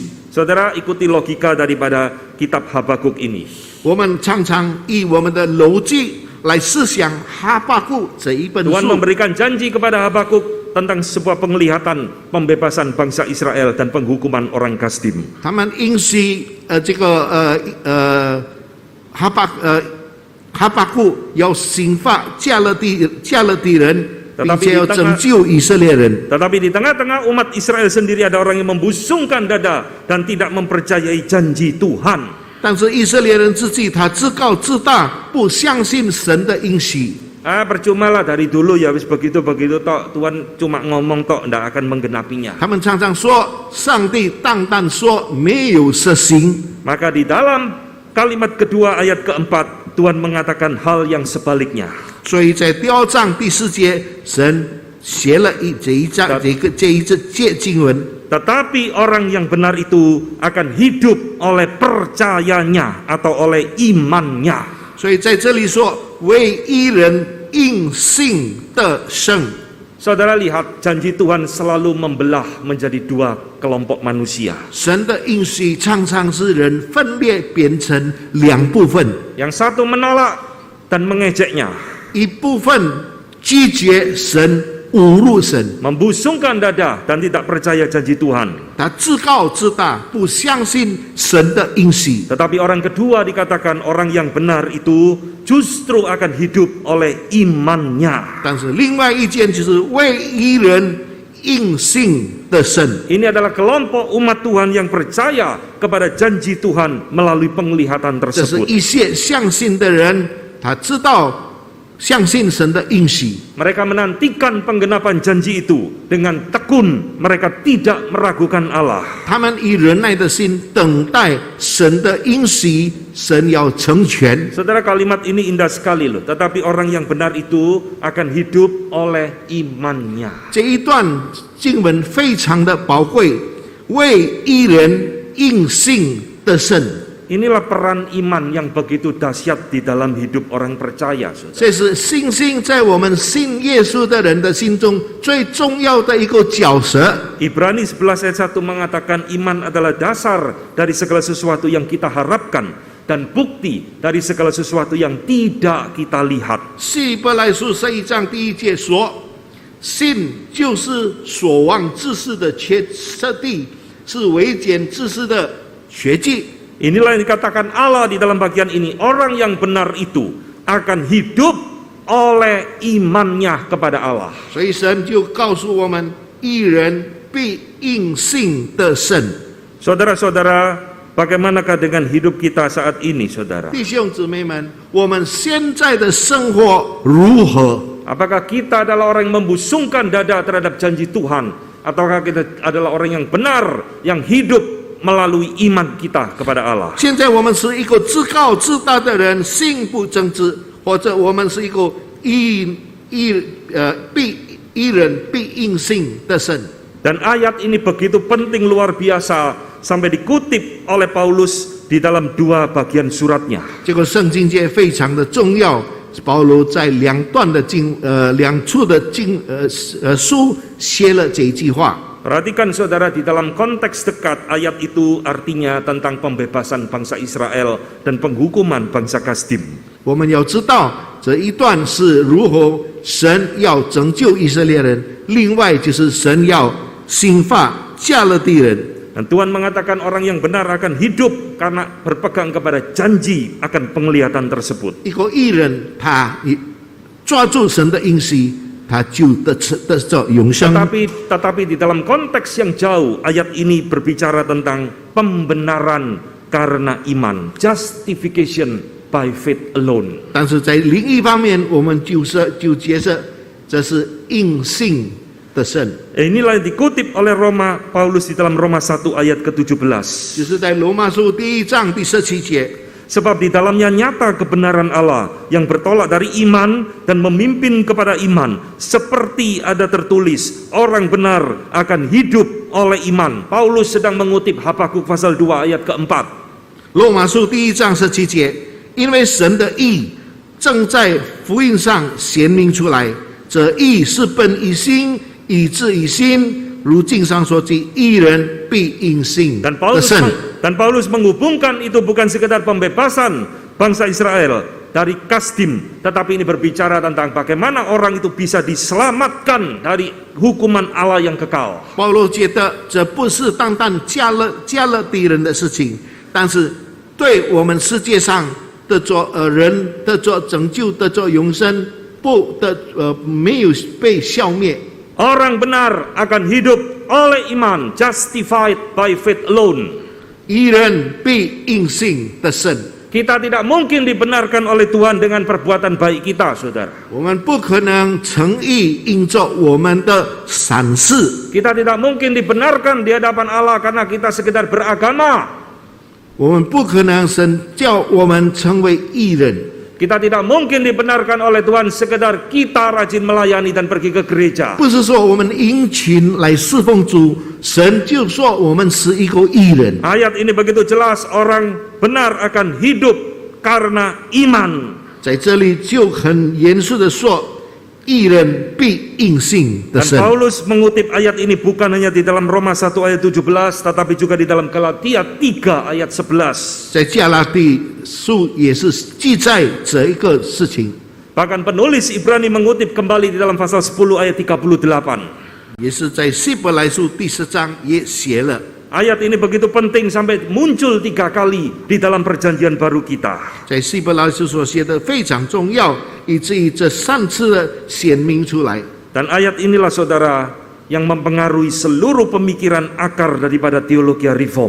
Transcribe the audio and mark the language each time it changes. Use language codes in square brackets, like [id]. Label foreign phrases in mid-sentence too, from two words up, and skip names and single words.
[id] Saudara, ikuti logika daripada kitab Habakuk ini. [zh] 我们常常以我们的逻辑来思想哈巴谷这一本 [id] Tuhan [zh] 书。 [id] memberikan janji kepada Habakuk tentang sebuah penglihatan pembebasan bangsa Israel dan penghukuman orang Kasdim. [zh] 他们应许哈巴谷要刑罚加勒底人，并且要拯救以色列人。 [id] Tetapi di tengah-tengah umat Israel sendiri ada orang yang membusungkan dada dan tidak mempercayai janji Tuhan. [zh] 但是以色列人自己他自高自大，不相信神的应许。 [id] Percuma lah dari dulu [jv] ya wis [id] begitu-begitu tok, Tuhan cuma [jv] ngomong tok, [id] tidak akan menggenapinya. [zh] 他们常常说，上帝单单说，没有实行。 [id] Maka di dalam kalimat kedua ayat keempat Tuhan mengatakan hal yang sebaliknya. [zh] 所以在第二章第四节，神写了这一节经文。 [id] Tetapi orang yang benar itu akan hidup oleh percayanya atau oleh imannya. [zh] 所以在这里说，为义人因信得生。 [id] Saudara lihat, janji Tuhan selalu membelah menjadi dua kelompok manusia. [zh] 神的应许常常是人分裂变成两部分， [id] Yang satu menolak dan mengejeknya, [zh] 一部分拒绝神、侮辱神， [id] membusungkan dada dan tidak percaya janji Tuhan. [zh] 他自高自大，不相信神的应许。 [id] Tetapi orang kedua dikatakan orang yang benar itu justru akan hidup oleh imannya. [zh] 但是另外一件就是为义人因信得生。 [id] Ini adalah kelompok umat Tuhan yang percaya kepada janji Tuhan melalui penglihatan [zh] 这是 [id] tersebut. [zh] 一些相信的人，他知道相信神的应许。 [id] Mereka menantikan penggenapan janji itu dengan tekun, mereka tidak meragukan Allah. [zh] 他们以忍耐的心等待神的应许，神要成全。 [id] Saudara, kalimat ini indah sekali loh. Tetapi orang yang benar itu akan hidup oleh imannya. [zh] 这一段经文非常的宝贵，为义人应信得胜。 [id] Inilah peran iman yang begitu dahsyat di dalam hidup orang percaya, saudara. [zh] 这是信心在我们信耶稣的人的心中最重要的一个角色。 [id] Ibrani 11 ayat 1 mengatakan iman adalah dasar dari segala sesuatu yang kita harapkan dan bukti dari segala sesuatu yang tidak kita lihat. [zh] 希伯来书11章第1节说：“信就是所望之事的确定，是未见之事的确据。” [id] Inilah yang dikatakan Allah di dalam bagian ini. Orang yang benar itu akan hidup oleh imannya kepada Allah. [zh] 所以神就告诉我们，义人必因信得胜。 [id] Saudara-saudara, bagaimanakah dengan hidup kita saat ini, saudara? [zh] 弟兄姊妹们，我们现在的生活如何？ [id] Apakah kita adalah orang yang membusungkan dada terhadap janji Tuhan? Ataukah kita adalah orang yang benar, yang hidup melalui iman kita kepada Allah? [zh] 现在我们是一个自高自大的人，信不正直，或者我们是一个义人必因信得胜。 [id] Dan ayat ini begitu penting, luar biasa, sampai dikutip oleh Paulus di dalam 2 bagian suratnya. [zh] 这个圣经节非常的重要，保罗在2处的书写了这一句话。 [id] Perhatikan saudara, di dalam konteks dekat ayat itu artinya tentang pembebasan bangsa Israel dan penghukuman bangsa Kasdim. [zh] 我们要知道这一段是如何神要拯救以色列人，另外就是神要刑罚加勒底人。 [id] Dan Tuhan mengatakan orang yang benar akan hidup karena berpegang kepada janji akan penglihatan tersebut. [zh] 一个义人，他抓住神的应许，他就得着永生。 [id] Tetapi di dalam konteks yang jauh, ayat ini berbicara tentang pembenaran karena iman, [en] justification by faith alone. [zh] 但是在另一方面，我们就觉得这是因信得胜。 [id] Inilah yang dikutip oleh Paulus di dalam Roma 1 ayat ke-17. [zh] 就是在罗马书第1章第17节。 [id] Sebab di dalamnya nyata kebenaran Allah yang bertolak dari iman dan memimpin kepada iman. Seperti ada tertulis, orang benar akan hidup oleh iman. Paulus sedang mengutip Habakuk pasal 2 ayat ke-4. [zh] 罗马书第1章17节，因为神的义正在福音上显明出来，这义是本于心，以致于心。如经上所记，义人必因信得胜。 [id] Dan Paulus menghubungkan itu bukan sekedar pembebasan bangsa Israel dari Kasdim, tetapi ini berbicara tentang bagaimana orang itu bisa diselamatkan dari hukuman Allah yang kekal. [zh] 保罗觉得这不是单单加勒底人的事情，但是对我们世界上的人的拯救的永生没有被消灭。 [id] Orang benar akan hidup oleh iman, [en] justified by faith alone. [zh] 义人必因信得胜。 [id] Kita tidak mungkin dibenarkan oleh Tuhan dengan perbuatan baik kita, saudara. [zh] 我们不可能诚意因着我们的善事。 [id] Kita tidak mungkin dibenarkan di hadapan Allah karena kita sekedar beragama. [zh] 我们不可能神叫我们成为义人。 [id] Kita tidak mungkin dibenarkan oleh Tuhan sekedar kita rajin melayani dan pergi ke gereja. [zh] 不是说我们殷勤来侍奉主，神就说我们是一个义人。 [id] Ayat ini begitu jelas, orang benar akan hidup karena iman. [zh] 在这里就很严肃的说，义人必因信得 [id] Dan [zh] 胜。 [id] Paulus mengutip ayat ini bukan hanya di dalam Roma 1 ayat 17, tetapi juga di dalam Galatia 3 ayat 11. [zh] 在加拉底书也是记载这一个事情， [id] Bahkan penulis Ibrani mengutip kembali di dalam pasal 10 ayat 38. [zh] 也是在希伯来书第10章也写了。 [id] Ayat ini begitu penting sampai muncul 3 kali di dalam perjanjian baru kita. [zh] 在希伯来书所写的非常重要，以至于这3次的显明出来。 [id] Dan ayat inilah saudara yang mempengaruhi seluruh pemikiran akar daripada teologi reform.